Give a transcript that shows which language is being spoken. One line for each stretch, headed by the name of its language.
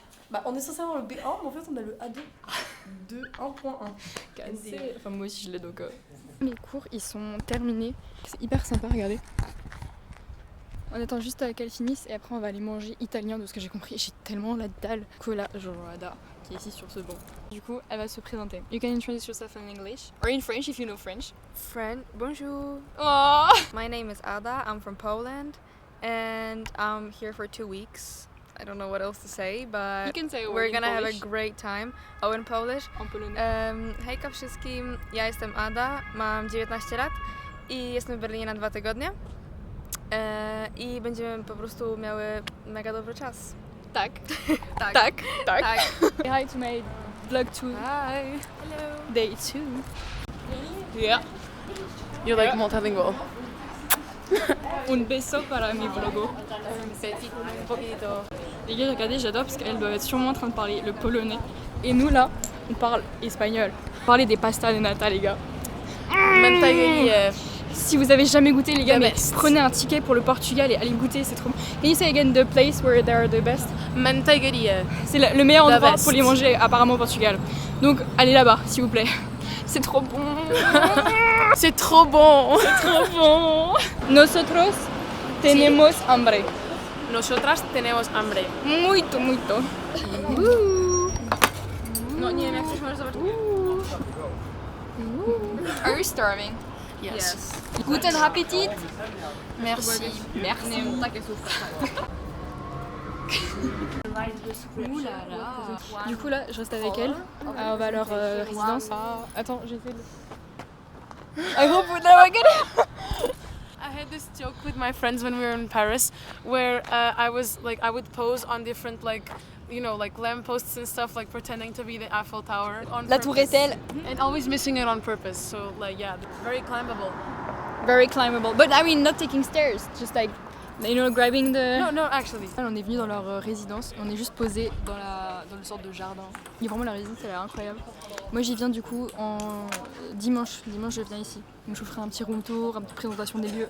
French: Bah, on est censé avoir le B1, mais en fait, on a le A2 de 1.1. Cassé. Enfin, moi aussi, je l'ai donc. Mes cours, ils sont terminés. C'est hyper sympa, regardez. On attend juste qu'elle finisse et après on va aller manger italien de ce que j'ai compris. J'ai tellement la dalle. Cola Jorada qui est ici sur ce banc. Du coup, elle va se présenter.
English: You can introduce yourself in English or in French if you know French.
French: Bonjour. Oh.
English: My name is Ada. I'm from Poland and I'm here for 2 weeks. I don't know what else to say, but You can say a word we're in gonna have a Polish. great time. Oh, in Polish.
French: En polonais.
Polish: Hejka wszystkim, ja jestem Ada, mam 19 lat i jestem w Berlinie na 2 tygodnie. I będziemy po prostu miały mega dobry czas. Tak. Tak. Tak. Tak. Tak.
English: Say hi to my vlog 2. Hi. Day 2. Yeah. You're like multilingual.
Spanish: Un beso para mi vlogo. Un poquito.
French: Les gars, regardez, j'adore parce qu'elles doivent être sûrement en train de parler le polonais. Et nous là, on parle espagnol. Parler des pastas de nata, les gars. Si vous avez jamais goûté, les gars, mais prenez un ticket pour le Portugal et allez goûter, c'est trop bon.
English: Can you say again the place where they are the best? Manteigueria.
French: C'est le meilleur
English: The
French: endroit
English: best.
French: pour les manger apparemment au Portugal. Donc allez là-bas, s'il vous plaît. C'est trop bon. C'est trop bon. Trop bon.
Spanish: Nosotros tenemos hambre. Nosotras tenemos hambre.
Portuguese: Muito, muito.
Polish: No nie wiem, jak chcesz, możesz zobaczyć.
English: Are you starving? Yes.
German: Guten Appetit.
French: Merci. Merci.
Polish: Takie słówka.
French: Du coup là, je reste avec elle. On va à leur résidence. Attends, j'essaie de...
English: I hope we're never gonna... I had this joke with my friends when we were in Paris, where I would pose on different lampposts and stuff, like pretending to be the Eiffel Tower.
French: La Tour Eiffel.
English: And always missing it on purpose. So very climbable. Very climbable. But I mean, not taking stairs. Just like, grabbing the... No, actually.
French: On est venu dans leur résidence. On est juste posé dans le sorte de jardin. Et vraiment, la résidence, elle a l'air incroyable. Moi, j'y viens du coup en dimanche. Dimanche, je viens ici. Donc, je vous ferai un petit room tour, une petite présentation des lieux.